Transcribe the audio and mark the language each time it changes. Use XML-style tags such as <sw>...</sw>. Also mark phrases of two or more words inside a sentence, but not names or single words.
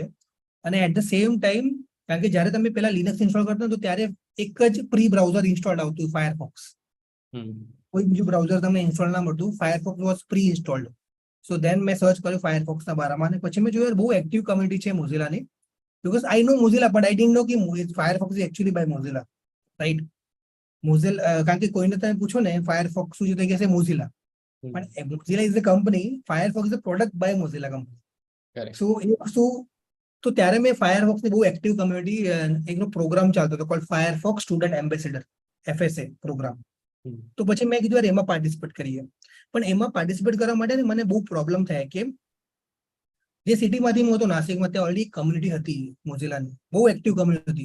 <gu>અને</gu> <en>at the same time,</en> <gu>કારણ કે જ્યારે તમે પેલા લિનક્સ ઇન્સ્ટોલ કરતા તો ત્યારે એક જ</gu> <en>pre browser installed</en> <gu>આવતું, ફાયરફોક્સ. કોઈ બીજું બ્રાઉઝર તમને ઇન્સ્ટોલ ના મળતું,</gu> <en>Firefox was pre installed. so then</en> <gu>મેં સર્ચ કર્યું ફાયરફોક્સના બારામાં, અને પછી મેં જોયું બહુ</gu> <en>active community</en> <gu>છે મોઝિલાની.</gu> <en>Because I know Mozilla, but I didn't know कि Firefox is actually by Mozilla, right? Mozilla,</en> <gu>કારણ કે કોઈને તમે પૂછો ને Firefox શું છે તો કહેશે Mozilla, પણ Mozilla</gu> <en>is the company, Firefox is a product by Mozilla company. Correct.</en> <gu>So એ વસ્તુ, તો ત્યારે મેં Firefox ની બહુ</gu> <en>active community,</en> <gu>એકનો પ્રોગ્રામ ચાલતો હતો કોલ્ડ Firefox</gu> <en>student ambassador,</en> <gu>FSA પ્રોગ્રામ. તો પછી મેં કીધું યાર એમાં પાર્ટિસિપેટ કરીએ. પણ એમાં પાર્ટિસિપેટ કરવા માટે મને બહુ પ્રોબ્લેમ થયા કે જે સિટીમાંથી હું હતો નાસિકમાં, ત્યાં ઓલરેડી કમ્યુનિટી હતી મોઝિલાની, બહુ</gu> <en>active community</en> <gu>હતી.</gu>